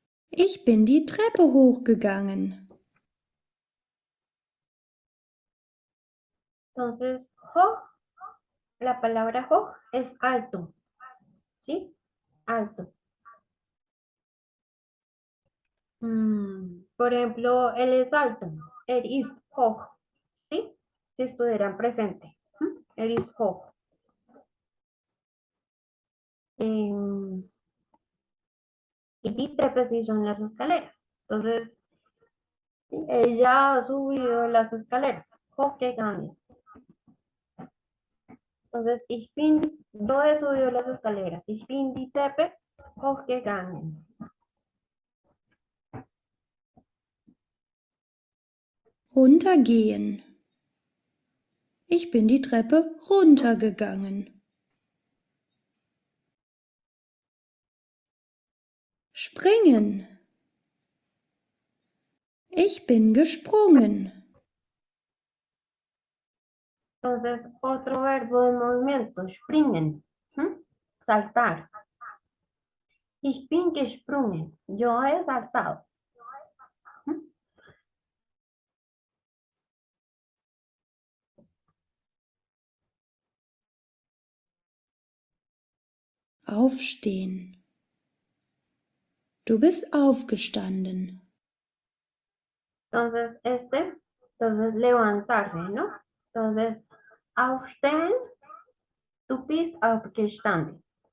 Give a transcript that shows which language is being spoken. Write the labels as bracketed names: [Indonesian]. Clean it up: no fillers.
[German] Ich bin die Treppe hochgegangen. [Spanish] Entonces, hoch, la palabra hoch es alto, ¿sí? Alto. Por ejemplo, él es alto, er ist hoch, ¿sí? Si estuvieran presente, er ist hoch. Em, y die Treppe sí son las escaleras. Entonces, sí, ella ha subido las escaleras, hochgegangen. Entonces, yo he subido las escaleras. [German] Ich bin die Treppe hochgegangen. Runtergehen. Ich bin die Treppe runtergegangen. Springen. Ich bin gesprungen. [Spanish] Entonces, otro verbo de movimiento, springen, saltar. [German] Ich bin gesprungen, yo he saltado. Aufstehen. Du bist aufgestanden. [Spanish] Entonces, entonces levantarse, ¿no? [German] Entonces, aufstehen, du bist aufgestanden.